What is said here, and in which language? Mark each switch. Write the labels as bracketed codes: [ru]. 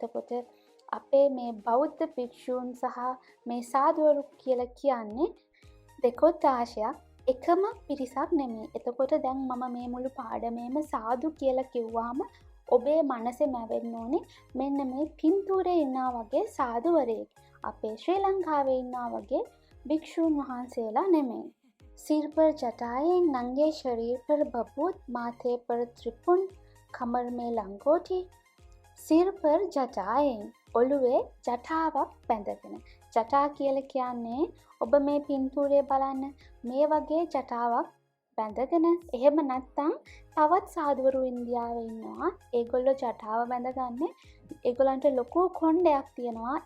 [si] එතකොට අපේ මේ බෞද්ධ භික්ෂූන් සහ මේ සාදුවරු කියලා කියන්නේ දෙකොට්ටාශයක් එකම පිරිසක් නෙමෙයි. එතකොට දැන් මම මේ මුළු පාඩමේම සාදු කියලා කිව්වහම ඔබේ මනසේ මැවෙන්න ඕනේ මෙන්න මේ පින්තූරේ ඉන්නා වගේ සාදුවරයෙක්. අපේ ශ්‍රී ලංකාවේ ඉන්නා වගේ භික්ෂූන් වහන්සේලා නෙමෙයි. [hi] सिर पर जटाएं नंगे शरीर पर बबूत माथे पर त्रिपुन कमर में लंगोटी. सिर पर जटाएं [si] ඔළුවේ ජටාවක් බැඳගෙන. ජටා කියලා කියන්නේ ඔබ මේ පින්තූරේ බලන්න මේ වගේ ජටාවක් බැඳගෙන එහෙම නැත්තම් තවත් සාදුවරු ඉන්දියාවේ ඉන්නවා. ඒගොල්ලෝ ජටාව බැඳගන්නේ ඒගොල්ලන්ට ලොකු කොණ්ඩයක් තියෙනවා.